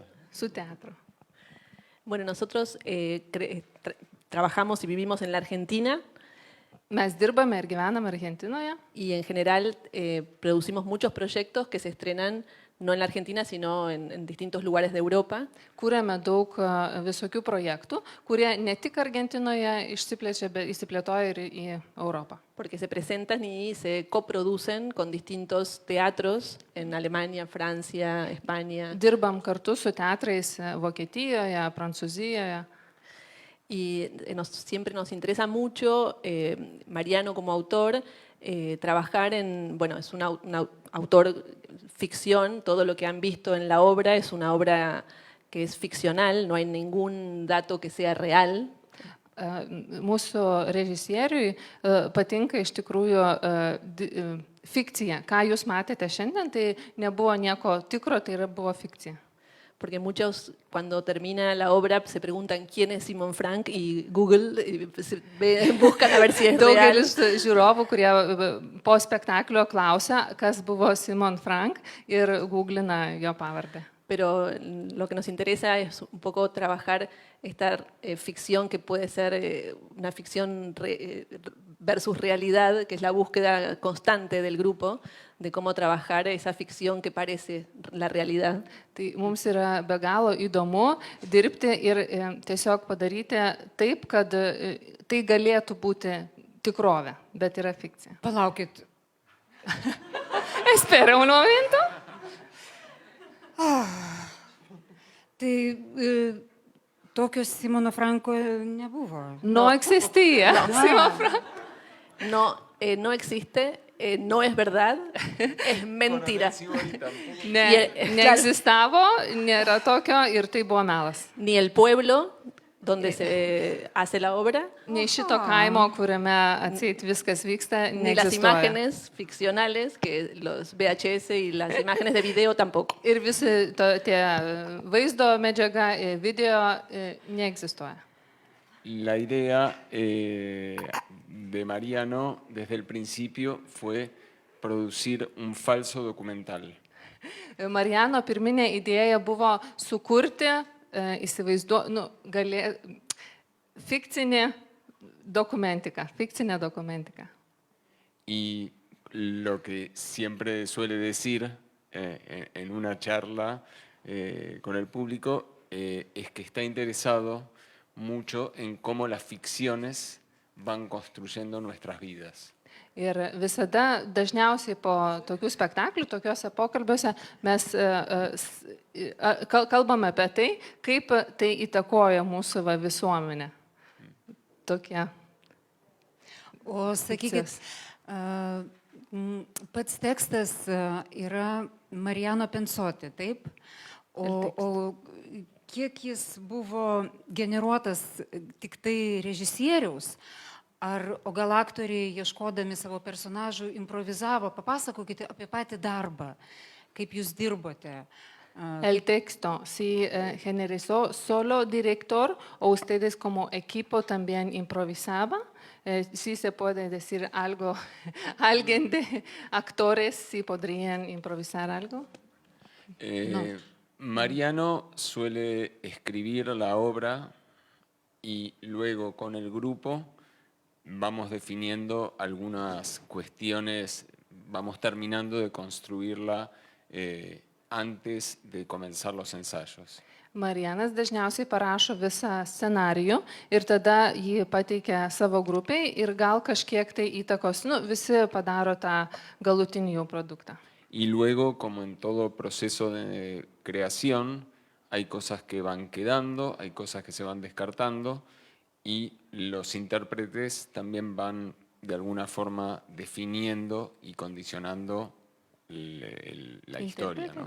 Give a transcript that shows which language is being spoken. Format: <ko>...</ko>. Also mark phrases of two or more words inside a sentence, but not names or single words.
<es>su teatro. Bueno, nosotros trabajamos y vivimos en la Argentina</es> <lt>Mes dirbame ir gyvename Argentinoje.</lt> <es>y en general producimos muchos proyectos que se estrenan no en la Argentina, sino en distintos lugares de Europa.</es> <lt>Kūrėme daug visokių projektų, kurie ne tik Argentinoje išsiplečia, bet išsiplėtoja ir į Europą.</lt> <es>Porque se presentan y se coproducen con distintos teatros en Alemania, Francia, España.</es> <lt>Dirbam kartu su teatrais Vokietijoje, Prancūzijoje.</lt> <es>Y siempre nos interesa mucho, Mariano como autor, trabajar en, bueno, es un autor ficción, todo lo que han visto en la obra es una obra que es ficcional, no hay ningún dato que sea real.</es> <lt>Mūsų režisieriui patinka iš tikrųjų fikcija. Ką jūs matėte šiandien, tai nebuvo nieko tikro, tai buvo fikcija.</lt> <es>Porque muchos, cuando termina la obra, se preguntan quién es Simon Frank y Google buscan a ver si es real.</es> <lt>Daugelis žiūrovų, kurie po spektaklio klausia, kas buvo Simon Frank ir googlina jo pavardę.</lt> <es>Pero lo que nos interesa es un poco trabajar esta ficción que puede ser una ficción versus realidad, que es la búsqueda constante del grupo de cómo trabajar esa ficción que parece la realidad.</es> <lt>Tai mums yra be galo įdomu dirbti ir tiesiog padaryti taip, kad tai galėtų būti tikrovė, bet yra fikcija. Palaukit.</lt> <es>Espera un momento.</es> <lt>Tai tokio Simono Franko nebuvo.</lt> <es>No existía. Simon Frank. No existe. no es verdad, es mentira.</es> <lt>Ne,</lt> <es>Y claro.</es> <lt>neegzistavo, nėra tokio ir tai buvo melas.</lt> <es>Ni el pueblo donde se hace la obra,</es> <lt>Nei šito kaimo, kuriame atseit viskas vyksta,</lt> <es>ni las</es> <lt>neegzistuoja.</lt> <es>imágenes ficcionales, que los VHS y las imágenes de video tampoco.</es> <lt>Ir visi tie vaizdo medžiaga, video neegzistuoja.</lt> <es>La idea de Mariano desde el principio fue producir un falso documental.</es> <lt>Mariano pirminė idėja buvo sukurti, fikcinę dokumentiką.</lt> <es>Y lo que siempre suele decir en una charla con el público es que está interesado mucho en cómo las ficciones van construyendo nuestras vidas.</es> <lt>Ir visada dažniausiai po tokių spektaklių, tokiuose pokalbiuose mes kalbame apie tai, kaip tai įtakoja mūsų visuomenę. Tokie. O sakykit, pats tekstas yra Mariano Pensoti, taip? O kiek jis buvo generuotas tik tai režisieriaus, o gal aktoriai, ieškodami savo personažų, improvizavo? Papasakokite apie patį darbą, kaip jūs dirbote.</lt> <es>El texto sí generó solo director o ustedes como equipo también improvisaba. Sí se puede decir algo, alguien de actores sí podrían improvisar algo. No. Mariano suele escribir la obra y luego con el grupo vamos definiendo algunas cuestiones, vamos terminando de construirla antes de comenzar los ensayos.</es> <lt>Marianas dažniausiai parašo visą scenarijų ir tada jį pateikia savo grupiai ir gal kažkiek tai įtakos, visi padaro tą galutinį jau produktą.</lt> <es>Y luego, como en todo proceso de creación, hay cosas que van quedando, hay cosas que se van descartando y los intérpretes también van de alguna forma definiendo y condicionando la historia, ¿no?</es>